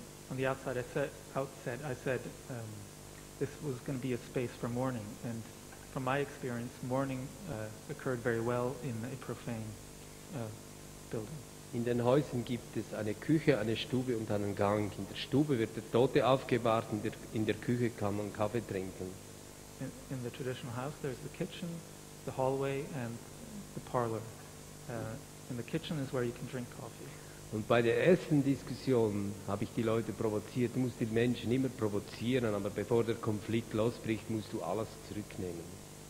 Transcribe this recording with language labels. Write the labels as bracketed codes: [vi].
[en] On the outside, I said this was going to be a space for mourning. And from my experience, mourning occurred very well in a profane building. [de] In den Häusern gibt es eine Küche, eine Stube und einen Gang. In der Stube wird der Tote aufgebahrt, in der Küche kann man Kaffee trinken. [en] In the traditional house, there's the kitchen, the hallway, and the parlor. And the kitchen is where you can drink coffee. [de] Und bei der ersten Diskussion habe ich die Leute provoziert. Du musst die Menschen immer provozieren, aber bevor der Konflikt losbricht, musst du alles zurücknehmen.